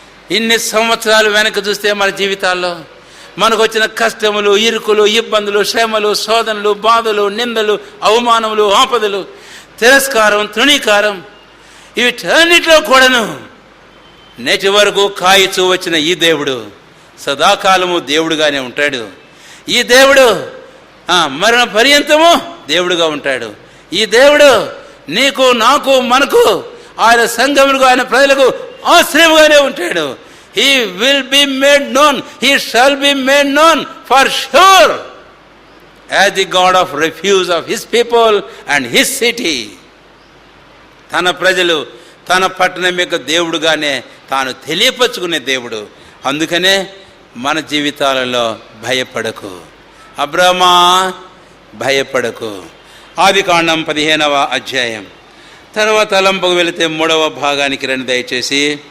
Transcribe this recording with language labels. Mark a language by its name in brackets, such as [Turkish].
[Telugu] ఇన్ని సంవత్సరాలు వెనక్కి చూస్తే మన జీవితాల్లో మనకు వచ్చిన కష్టములు, ఇరుకులు, ఇబ్బందులు, శ్రమలు, శోధనలు, బాధలు, నిందలు, అవమానములు, ఆపదలు, తిరస్కారం, తృణీకారం, వీటన్నిటిలో కూడాను నేటి వరకు కాయిచూ వచ్చిన ఈ దేవుడు సదాకాలము దేవుడుగానే ఉంటాడు. ఈ దేవుడు మరణ పర్యంతము దేవుడుగా ఉంటాడు. ఈ దేవుడు నీకు, నాకు, మనకు, ఆయన సంఘములకు, ఆయన ప్రజలకు ఆశ్రయముగానే ఉంటాడు. [English] He will be made known, he shall be made known for sure as the God of refuge of his people and his city. [Telugu] తన ప్రజలు, తన పట్టణం యొక్క దేవుడుగానే తాను తెలియపరుచుకునే దేవుడు. అందుకనే మన జీవితాలలో భయపడకు. అబ్రామా, భయపడకు. ఆదికాండం 15వ అధ్యాయం తర్వాత తలంపుకు వెళితే 3వ భాగానికి రండి దయచేసి.